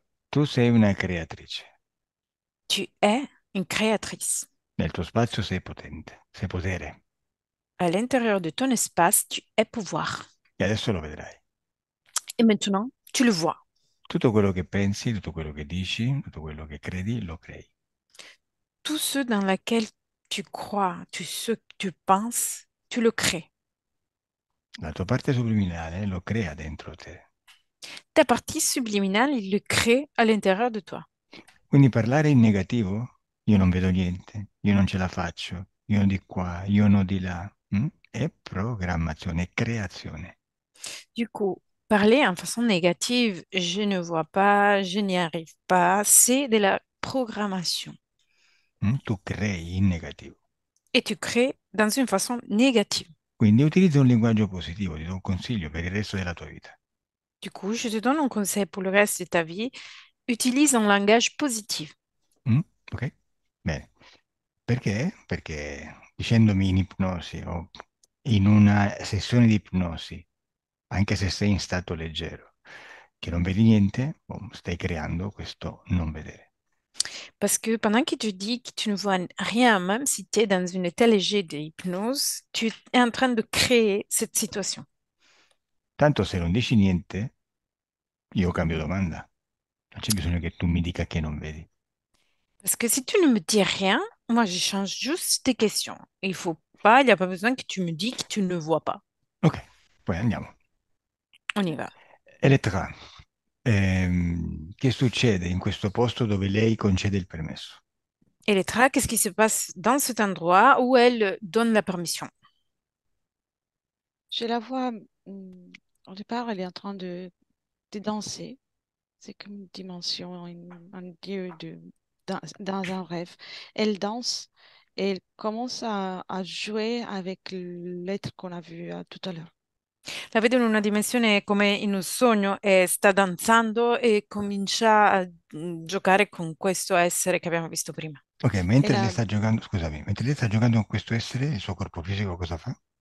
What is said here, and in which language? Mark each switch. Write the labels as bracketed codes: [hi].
[it] Tu sei una creatrice. [fr] Tu es une créatrice. [it] Nel tuo spazio sei potente, sei potere. [fr] À l'intérieur de ton espace, tu es pouvoir. [it] E adesso lo vedrai. [fr] Et maintenant, tu le vois. [it] Tutto quello che pensi, tutto quello che dici, tutto quello che credi, lo crei. [fr] Tout ce dans lequel tu crois, ce que tu penses, tu le crées. [it] La tua parte subliminale lo crea dentro te. [fr] Ta partie subliminale, il le crée à l'intérieur de toi. [it] Quindi parlare in negativo, io non vedo niente, io non ce la faccio, io di qua, io no di là, è programmazione, è creazione. [fr] Du coup, parler en façon négative, je ne vois pas, je n'y arrive pas, c'est de la programmation. [it] Tu crei in negativo. [fr] Et tu crées dans une façon négative. [it] Quindi utilizza un linguaggio positivo, ti do un consiglio per il resto della tua vita. [fr] Du coup, je te donne un conseil pour le reste de ta vie. Utilise un langage positif. [it] Mm? Ok? Bene. Perché? Perché dicendomi in ipnosi o in una sessione di ipnosi, anche se sei in stato leggero, che non vedi niente, stai creando questo non vedere. [fr] Parce que pendant que tu dis que tu ne vois rien, même si tu es dans une état léger d'hypnose, tu es en train de créer cette situation. [it] Tanto se non dici niente, io cambio domanda. Non c'è bisogno che tu mi dica che non vedi. [fr] Parce que si tu ne me dis rien, moi, je change juste tes questions. Il faut pas, il n'y a pas besoin que tu me dis que tu ne vois pas. [it] Ok, poi andiamo. [fr] On y va. [it] Elettra, che succede in questo posto dove lei concede il permesso? [fr] Et Elettra, qu'est-ce qui se passe dans cet endroit où elle donne la permission? Je la vois, au départ, elle est en train de danser. C'est comme une dimension, un lieu dans un rêve. Elle danse et elle commence à jouer avec l'être qu'on a vu tout à l'heure. [it] La vedo in una dimensione come in un sogno e sta danzando e comincia a giocare con questo essere che abbiamo visto prima. Ok, [fr] Et [it] mentre lei sta giocando, scusami, mentre lei sta giocando con questo essere, il suo corpo fisico cosa fa?